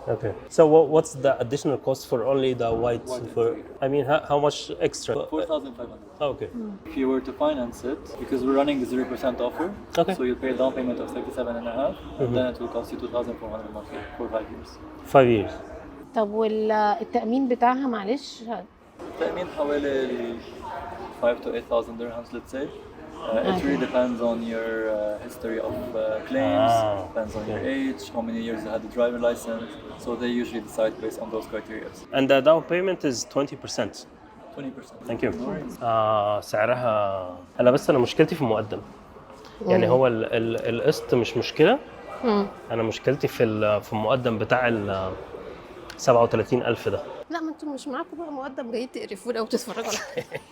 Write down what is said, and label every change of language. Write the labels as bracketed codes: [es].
[en] Okay. So what's the additional cost for only the white? For I mean, how much extra? 4,500. Okay. If you were to finance it, because we're running the 0% offer, Okay. so you'll pay a down payment of 37.5, and then it will cost you 2,400 monthly for 5 years. 5 years. [ar] طب والتامين بتاعها معلش؟ التأمين حوالي [en] 5 to 8,000 dirhams, let's say. It really depends on your history of claims, depends on your age, how many years you had the driver license. So they usually decide based on those criteria. And the down payment is 20%. 20%. Thank you. [ar] سعرها انا مشكلتي في المقدم. يعني هو القسط مش مشكله. انا مشكلتي في المقدم بتاع ال 37,000 ده. لا، ما انتم مش معاكم بقى مقدم جايين تقرفونا وتتفرجوا على